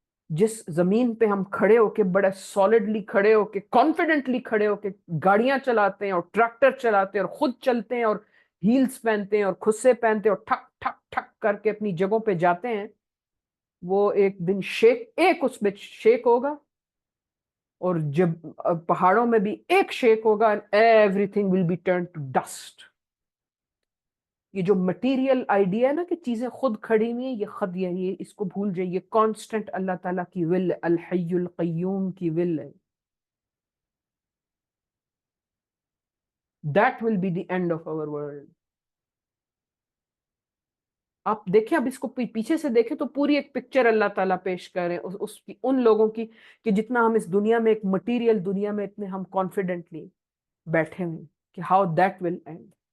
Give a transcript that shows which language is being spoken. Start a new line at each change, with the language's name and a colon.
Urdu: جس زمین پہ ہم کھڑے ہو کے بڑے سالڈلی کھڑے ہو کے کانفیڈنٹلی کھڑے ہو کے گاڑیاں چلاتے ہیں اور ٹریکٹر چلاتے ہیں اور خود چلتے ہیں اور ہیلز پہنتے ہیں اور خصے پہنتے ہیں اور ٹھک ٹھک ٹھک کر کے اپنی جگہوں پہ جاتے ہیں, وہ ایک دن ایک اس میں شیک ہوگا, اور جب پہاڑوں میں بھی ایک شیک ہوگا,
English: and everything will be turned to dust.
Urdu: یہ جو مٹیریل آئیڈیا ہے نا کہ چیزیں خود کھڑی ہوئی ہیں, یہ خود یہ اس کو بھول جائیے. کانسٹنٹ اللہ تعالیٰ کی ول, الحی القیوم کی ول ہے.
English: That will be the end of our world.
Urdu: آپ دیکھیں, اب اس کو پیچھے سے دیکھیں تو پوری ایک پکچر اللہ تعالیٰ پیش کر رہے ہیں اس کی, ان لوگوں کی کہ جتنا ہم اس دنیا میں, ایک مٹیریل دنیا میں اتنے ہم کانفیڈنٹلی بیٹھے ہوئے کہ
English: How that will end.